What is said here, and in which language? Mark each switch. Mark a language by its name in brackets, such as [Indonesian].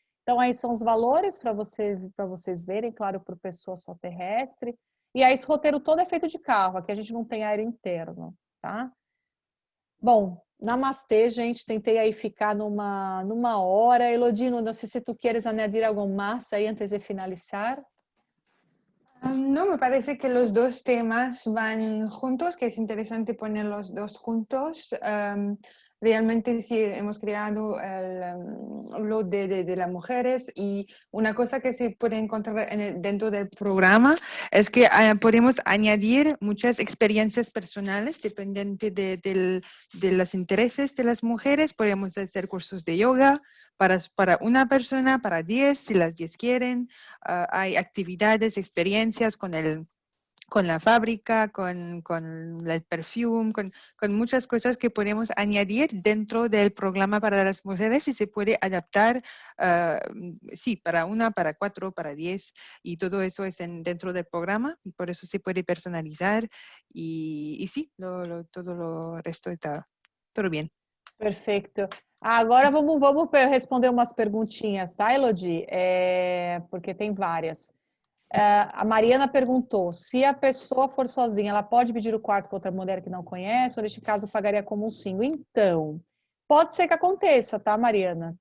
[Portuguese] Então, aí são os valores para vocês verem, claro, por pessoa só terrestre. E aí, esse roteiro todo é feito de carro, aqui a gente não tem aéreo interno, tá? Bom, namastê, gente. Tentei aí ficar numa hora. Elodino, não sei se tu queres añadir algo más aí antes de finalizar. [Spanish] No, me parece que los dos temas van juntos, que es interesante poner los dos juntos. Realmente sí hemos creado lo de las mujeres, y una cosa que se puede encontrar dentro del programa es que podemos añadir muchas experiencias personales dependiente de los intereses de las mujeres. Podemos hacer cursos de yoga para una persona, para 10, si las 10 quieren. Hay actividades, experiencias con la fábrica, con el perfume, con muchas cosas que podemos añadir dentro del programa para las mujeres, y se puede adaptar, sí, para una, para 4, para 10, y todo eso es dentro del programa, y por eso se puede personalizar, y sí, todo lo resto está todo bien. [Portuguese] Perfeito. Agora vamos responder umas perguntinhas, tá, Elodie? Porque tem várias. A Mariana perguntou: se a pessoa for sozinha, ela pode dividir o quarto com outra mulher que não conhece, ou neste caso pagaria como um single? Então, pode ser que aconteça, tá, Mariana?